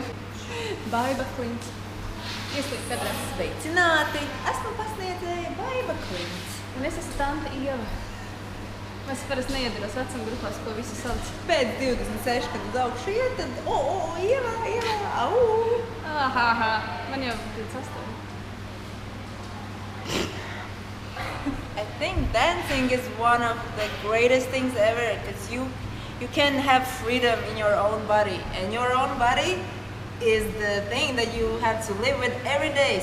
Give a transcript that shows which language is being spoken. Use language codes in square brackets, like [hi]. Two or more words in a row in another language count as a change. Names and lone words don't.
[lv] Baiba Klints. Ieslīd kadrā. Sveicināti! Esmu pasniedzēja Baiba Klints. Un es esmu tante Ieva. Es parasti neiedaros vecuma grupās, ko visi sauc. Pēc 26, kad uz augšu iet, tad Ieva, au! Aha, man jau 28. [en] I think dancing is one of the greatest things ever because you can have freedom in your own body, and your own body is the thing that you have to live with every day.